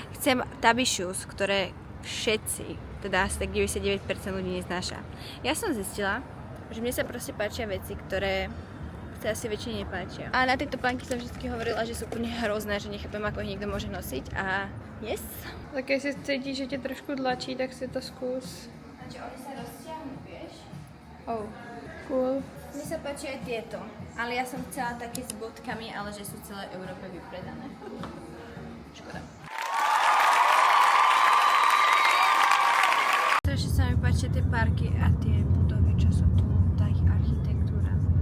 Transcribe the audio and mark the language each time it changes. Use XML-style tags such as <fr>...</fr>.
<sk>Chcem Tabi shoes, ktoré všetci, teda asi tak 99% ľudí neznáša. Ja som zistila, že mne sa proste páčia veci, ktoré sa asi väčšine nepáčia. A na tieto plánky som vždy hovorila, že sú úplne hrozné, že nechápem, ako ich niekto môže nosiť a yes.</sk> <cs>Tak jestli cítíš, že tě trošku tlačí, tak si to zkus.</cs> <sk>Takže oni sa rozťahnú, vieš?</sk> <en>Oh, cool.</en> <sk>Mne sa páčia aj tieto, ale ja som chcela také s bodkami, ale že sú v celej Európe vypredané. Škoda. Strašne sa mi páčia tie parky a tie budovy, čo sú tu, tá ich architektúra.</sk>